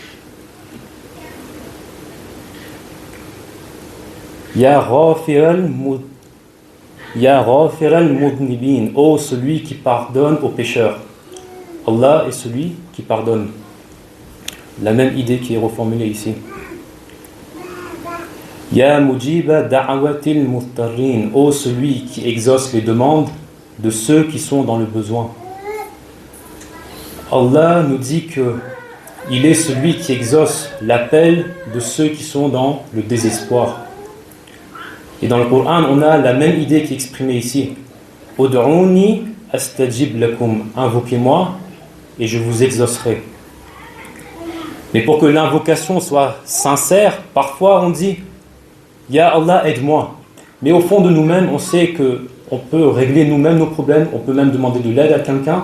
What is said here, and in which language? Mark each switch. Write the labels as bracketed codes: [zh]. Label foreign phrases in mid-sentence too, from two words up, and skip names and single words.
[ar] يا غافر المذنبين, [fr] ô celui qui pardonne aux pécheurs. Allah est celui qui pardonne. La même idée qui est reformulée ici. [ar] يا مجيب دعوة المفترين, [fr] ô celui qui exauce les demandes de ceux qui sont dans le besoin. Allah nous dit que il est celui qui exauce l'appel de ceux qui sont dans le désespoir. Et dans le Coran, on a la même idée qui est exprimée ici. [ar] ادعوني أستجب لكم, [fr] invoquez-moi et je vous exaucerai. Mais pour que l'invocation soit sincère, parfois on dit [ar] يا الله, [fr] aide-moi. Mais au fond de nous-mêmes, on sait qu'on peut régler nous-mêmes nos problèmes, on peut même demander de l'aide à quelqu'un.